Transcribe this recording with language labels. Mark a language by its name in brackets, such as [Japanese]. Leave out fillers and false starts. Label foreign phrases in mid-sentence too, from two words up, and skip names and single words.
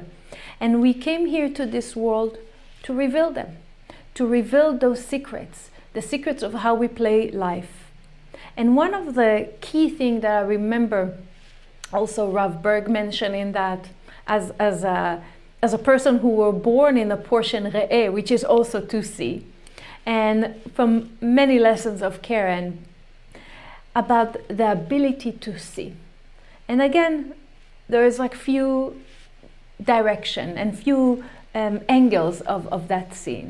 [English] And we came here to this world to reveal them, to reveal those secrets, the secrets of how we play life. And one of the key things that I remember also Rav mentioning that as a person who were born in a portion ר.א.ה, which is also to see, and from many lessons of Karen about the ability to see. And again, there is like few direction and few angles of that scene.